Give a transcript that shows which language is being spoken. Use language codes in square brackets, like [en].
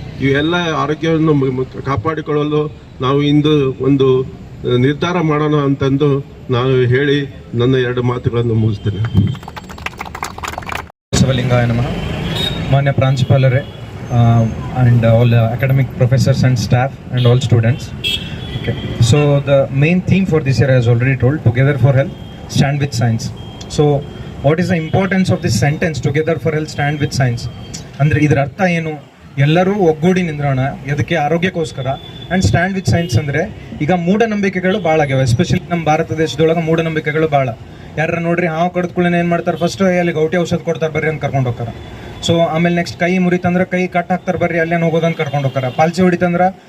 [kn] ಇವೆಲ್ಲ ಆರೋಗ್ಯವನ್ನು ಕಾಪಾಡಿಕೊಳ್ಳಲು ನಾವು ಇಂದು ಒಂದು ನಿರ್ಧಾರ ಮಾಡೋಣ ಅಂತಂದು ನಾನು ಹೇಳಿ ನನ್ನ 2 ಮಾತುಗಳನ್ನು ಮುಗಿಸ್ತೇನೆ. ಬಸವಲಿಂಗಾಯ ನಮಃ. ಮಾನ್ಯ ಪ್ರಾಂಶುಪಾಲರೇ, [en] and all academic professors and staff and all students. Okay, so the main theme for this year, as already told, Together for Health, Stand with Science. So what is the importance of this sentence, Together for Health, Stand with Science? [kn] ಅಂದರೆ ಇದರ ಅರ್ಥ ಏನು? ಎಲ್ಲರೂ ಒಗ್ಗೂಡಿ ನಿಂದ್ರೋಣ ಅದಕ್ಕೆ ಆರೋಗ್ಯಕ್ಕೋಸ್ಕರ. [en] and stand with science [kn] ಅಂದರೆ ಈಗ ಮೂಢನಂಬಿಕೆಗಳು ಭಾಳ ಆಗ್ಯಾವ. ಎಸ್ಪೆಷಲಿ ನಮ್ಮ ಭಾರತ ದೇಶದೊಳಗೆ ಮೂಢನಂಬಿಕೆಗಳು ಭಾಳ. ಯಾರ ನೋಡ್ರಿ ಹಾವು ಕಡ್ದ್ಕೊಳ್ಳೇನೆ ಏನು ಮಾಡ್ತಾರೆ, ಫಸ್ಟ್ ಅಲ್ಲಿ ಗೌಟಿ ಔಷಧ ಕೊಡ್ತಾರೆ ಬರ್ರಿ ಅಂತ ಕರ್ಕೊಂಡು ಹೋಗ್ತಾರೆ. ಸೊ ಆಮೇಲೆ ನೆಕ್ಸ್ಟ್ ಕೈ ಮುರಿತಂದ್ರೆ ಕೈ ಕಟ್ ಹಾಕ್ತಾರೆ ಬರ್ರಿ ಅಲ್ಲೇನು ಹೋಗೋದಂತ ಕರ್ಕೊಂಡು ಹೋಗ್ತಾರೆ. ಪಾಲ್ಚಿ ಹೊಡಿತಂದ್ರೆ